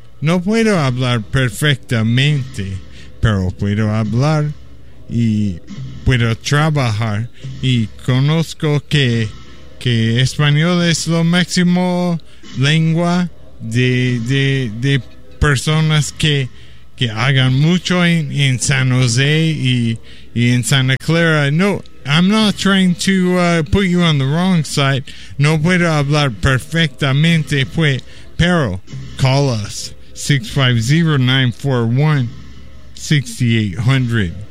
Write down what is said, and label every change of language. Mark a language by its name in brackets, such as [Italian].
[Spanish] No puedo hablar perfectamente, pero puedo hablar y puedo trabajar, y conozco que español es lo máximo lengua de personas que hagan mucho en San Jose y en Santa Clara. [English] No, I'm not trying to put you on the wrong side. [Spanish] No puedo hablar perfectamente, pues, pero [English] call us [Spanish] 650-941-6800.